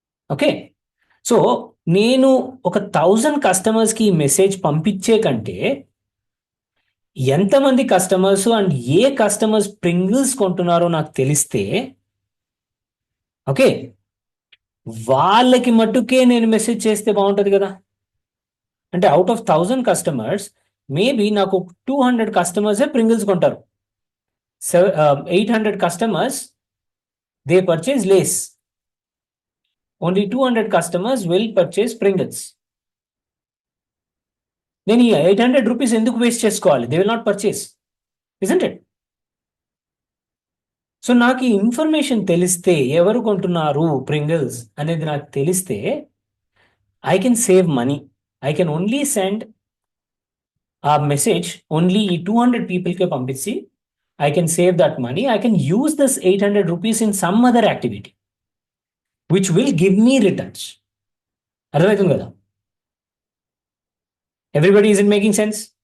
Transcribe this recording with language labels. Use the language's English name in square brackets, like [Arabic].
[Telugu] Okay, so నేను ఒక 1000 కస్టమర్స్కి మెసేజ్ పంపించే కంటే ఎంతమంది customers and ఏ customers Pringles కొంటున్నారో నాకు తెలిస్తే, ఓకే, వాళ్ళకి మట్టుకే నేను మెసేజ్ చేస్తే బాగుంటుంది కదా. అంటే అవుట్ ఆఫ్ 1000 కస్టమర్స్ మేబీ నాకు 200 కస్టమర్సే ప్రింగిల్స్ కొంటారు. [English] 800 customers, they purchase Lays. Only 200 customers will purchase Pringles. [Telugu] నేను ఈ 800 రూపీస్ ఎందుకు వేస్ట్ చేసుకోవాలి? [English] They will not purchase, isn't it? [Telugu] So నాకు ఈ ఇన్ఫర్మేషన్ తెలిస్తే, ఎవరు కొంటున్నారు ప్రింగిల్స్ అనేది నాకు తెలిస్తే, [English] I can save money. I can only send ఆ message only [Telugu] ఈ 200 పీపుల్కే పంపించి [English] I can save that money. I can use this 800 rupees in some other activity, which will give me returns. [Telugu] అర్థమవుతుంది కదా? [English] Everybody is it making sense?